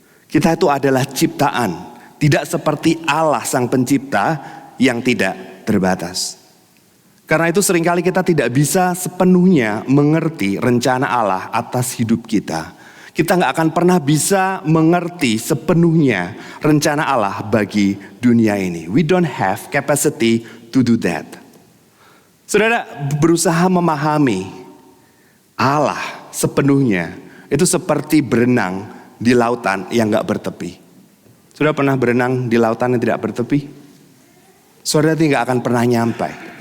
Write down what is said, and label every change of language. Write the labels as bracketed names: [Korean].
[Indonesian] Kita itu adalah ciptaan, tidak seperti Allah sang pencipta yang tidak terbatas. Karena itu seringkali kita tidak bisa sepenuhnya mengerti rencana Allah atas hidup kita. Kita nggak akan pernah bisa mengerti sepenuhnya rencana Allah bagi dunia ini. [English] We don't have capacity to do that. [Indonesian] Saudara, berusaha memahami Allah sepenuhnya itu seperti berenang di lautan yang nggak bertepi. Saudara pernah berenang di lautan yang tidak bertepi? Saudara tidak akan pernah nyampai.